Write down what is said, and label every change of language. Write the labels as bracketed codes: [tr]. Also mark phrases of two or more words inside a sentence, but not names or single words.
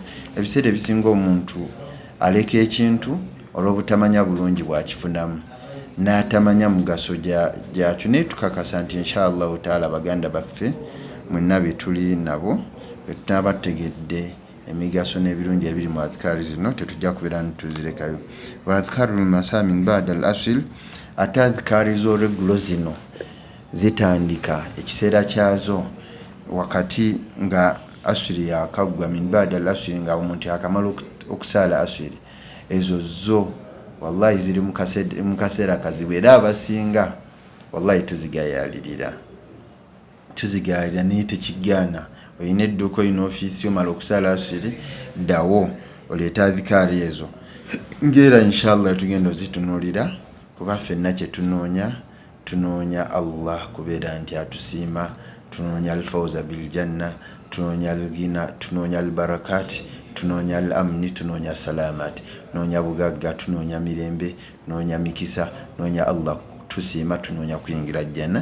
[lg] Ebiseera ebisinga omuntu aleka ekintu olw'obutamanya bulungi bwakifunamu n'atamanya mugaso gyakyo, naye tukakasa nti [ar] إن شاء الله تعالى [lg] baganda baffe mwenna be tuli nabo bwe tunaaba tutegedde emigaso n'ebirungi ebiri mu adhikaari zino tetujja kubeera ntituzirekayo. [ar] وأذكار المساء من بعد الأصل, [lg] ate adhikaari z'olweggulo zino zitandika ekiseera kyazo wakati nga asiri yakaggwa, [ar] من بعد العصر, [lg] nga omuntu akamala okusaala asiri. Ezo zo wallahi ziri mu kaseera kazibu, era abasinga wallahi tuzigayalirira naye tekigaana. Olina edduuka, olina ofiisi, omala okusaala asiri, ddawo oleeta adhikaari ezo, ng'era inshallah tugenda ozitunuulira, kuba ffenna kye tunoonya Allah kubeera nti atusiima, tunoonya [ar] الفوز بالجنة, [lg] tunoonya alghina, tunoonya albarakaati, tunoonya al-amni, tunoonya salaamaati, tunoonya bugagga, tunoonya mirembe, tunoonya mikisa, tunoonya Allah tusiima, tunoonya kuyingira jjanna.